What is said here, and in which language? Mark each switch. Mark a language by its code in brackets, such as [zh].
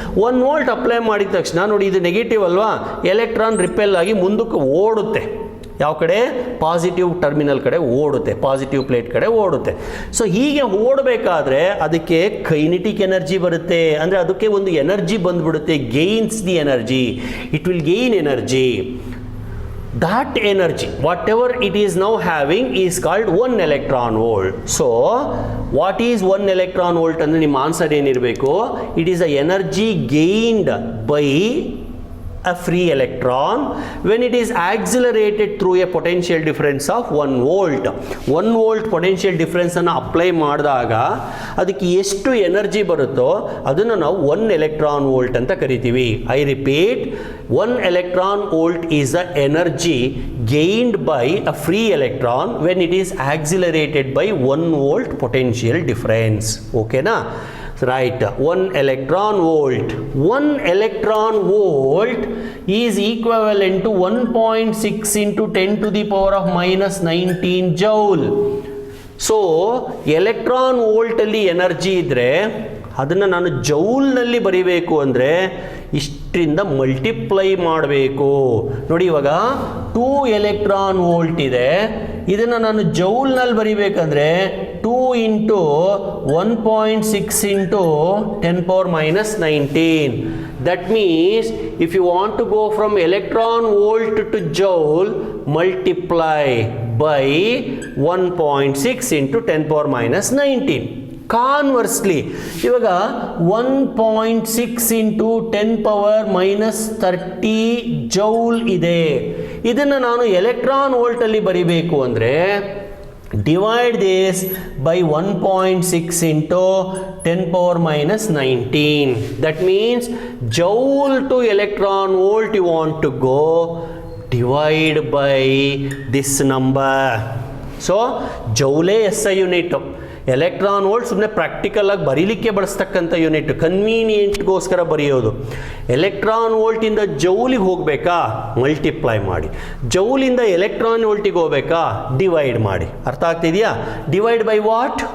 [kn] 1 volt apply ಮಾಡಿದ ತಕ್ಷಣ ನೋಡಿ, ಇದು ನೆಗೆಟಿವ್ ಅಲ್ವಾ, ಎಲೆಕ್ಟ್ರಾನ್ ರಿಪೆಲ್ ಆಗಿ ಮುಂದಕ್ಕೆ ಓಡುತ್ತೆ. ಯಾವ ಕಡೆ? ಪಾಸಿಟಿವ್ ಟರ್ಮಿನಲ್ ಕಡೆ ಓಡುತ್ತೆ, ಪಾಸಿಟಿವ್ ಪ್ಲೇಟ್ ಕಡೆ ಓಡುತ್ತೆ. ಸೊ ಹೀಗೆ ಓಡಬೇಕಾದ್ರೆ ಅದಕ್ಕೆ ಕೈನೆಟಿಕ್ ಎನರ್ಜಿ ಬರುತ್ತೆ, ಅಂದರೆ ಅದಕ್ಕೆ ಒಂದು ಎನರ್ಜಿ ಬಂದ್ಬಿಡುತ್ತೆ, [en] Gains the energy, it will gain energy. That energy, whatever it is now having, is called 1 electron volt. So, what is 1 electron volt? [kn] ಅಂದರೆ ನಿಮ್ಮ ಆನ್ಸರ್ ಏನಿರಬೇಕು? [en] It is the energy gained by a free electron when it is accelerated through a potential difference of 1 volt. [kn] 1 volt potential difference ಅನ್ನು apply ಮಾಡಿದಾಗ ಅದಕ್ಕೆ ಎಷ್ಟು energy ಬರುತ್ತೋ ಅದನ್ನು ನಾವು 1 electron volt ಅಂತ ಕರಿತೀವಿ. [en] I repeat, 1 electron volt is the energy gained by a free electron when it is accelerated by 1 volt potential difference. [kn] ಓಕೆನಾ? [en] Right, 1 electron volt. 1 electron volt is equivalent to 1.6 into 10 to the power of minus 19 joule. [kn] So, electron volt ಅಲ್ಲಿ energy ಇದ್ದರೆ ಅದನ್ನು ನಾನು ಜೌಲ್ನಲ್ಲಿ ಬರಿಬೇಕು ಅಂದರೆ ಇಷ್ಟರಿಂದ multiply ಮಾಡಬೇಕು. ನೋಡಿ, ಇವಾಗ 2 ಎಲೆಕ್ಟ್ರಾನ್ ವೋಲ್ಟ್ ಇದೆ, ಇದನ್ನು ನಾನು ಜೌಲ್ನಲ್ಲಿ ಬರಿಬೇಕಂದ್ರೆ 2 into 1.6 into 10 power minus 19. [en] That means if you want to go from electron volt to joule, multiply by 1.6 into 10 power minus 19. [kn] Conversely ಇವಾಗ 1.6 ಇಂಟು 10 ಪವರ್ ಮೈನಸ್ 30 ಜೌಲ್ ಇದೆ. ಇದನ್ನು ನಾನು ಎಲೆಕ್ಟ್ರಾನ್ ವೋಲ್ಟಲ್ಲಿ ಬರಿಬೇಕು ಅಂದರೆ [en] divide this by 1.6 into 10 power minus 19. That means joule to electron volt you want to go, divide by this number. So joule SI unit. [kn] Electron volt ಸುಮ್ಮನೆ practical ಆಗಿ ಬರೀಲಿಕ್ಕೆ ಬಳಸ್ತಕ್ಕಂಥ unit, ಕನ್ವೀನಿಯೆಂಟ್ಗೋಸ್ಕರ ಬರೆಯೋದು. Electron ವೋಲ್ಟಿಂದ ಜೌಲಿಗೆ ಹೋಗಬೇಕಾ? ಮಲ್ಟಿಪ್ಲೈ ಮಾಡಿ. ಜೌಲಿಂದ electron ವೋಲ್ಟಿಗೆ ಹೋಗಬೇಕಾ? Divide ಮಾಡಿ. ಅರ್ಥ ಆಗ್ತಿದೆಯಾ? [en] Divide by what?